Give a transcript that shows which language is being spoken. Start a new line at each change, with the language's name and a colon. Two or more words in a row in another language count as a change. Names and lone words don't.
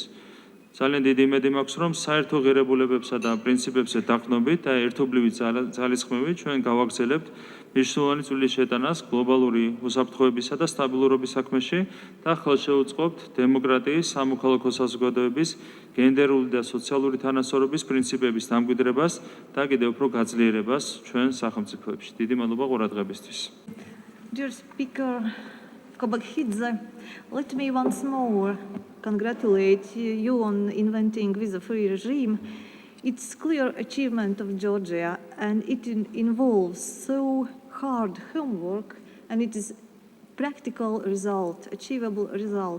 Georgian: ძალიან დიდი იმედი მაქვს, რომ საერთო ღირებულებებსა და პრინციპებზე დაყრდნობით და ერთობლივი ძალისხმევით ჩვენ გავაგრძელებთ მნიშვნელოვანი წვლილი შეტანას გლობალური უსაფრთხოებისა და სტაბილურობის საქმეში და ხელშეუწყობთ დემოკრატიის, სამოქალაქო საზოგადოების, გენდერული და სოციალური თანასწორობის პრინციპების დამკვიდრებას და კიდევ უფრო გაძლიერებას ჩვენ სახელმწიფოებში. დიდი მადლობა ყურადღებისთვის.
English: Dear Speaker Kobakidze, let me once more congratulate you on inventing visa-free regime. It's clear achievement of Georgia and it involves so hard homework and it is practical result, achievable result.